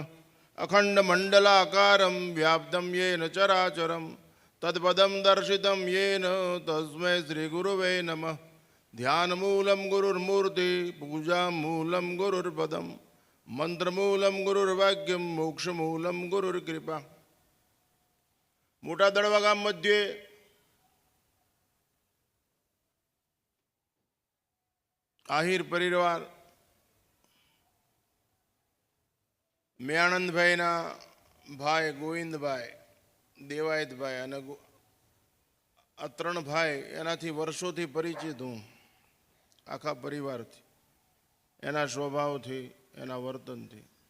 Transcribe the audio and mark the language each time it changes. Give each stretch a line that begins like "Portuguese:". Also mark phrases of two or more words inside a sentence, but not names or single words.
Sanskrit: अखण्डमण्डलाकारं व्याप्तं येन चराचरं तत्पदं दर्शितं येन तस्मै श्रीगुरुवे नमः। ध्यानमूलं गुरुर्मूर्ति पूजामूलं गुरुर्पदं मंत्रमूलं गुरुर्वाक्यं मोक्षमूलं गुरुर्कृपा।
Gujarati: મોટા દળવા ગામ મધ્યે આહિર પરિવાર મેયાણંદભાઈના ભાઈ ગોવિંદભાઈ, દેવાયતભાઈ અને આ ત્રણ ભાઈ એનાથી વર્ષોથી પરિચિત હું, આખા પરિવારથી, એના સ્વભાવથી, એના વર્તનથી.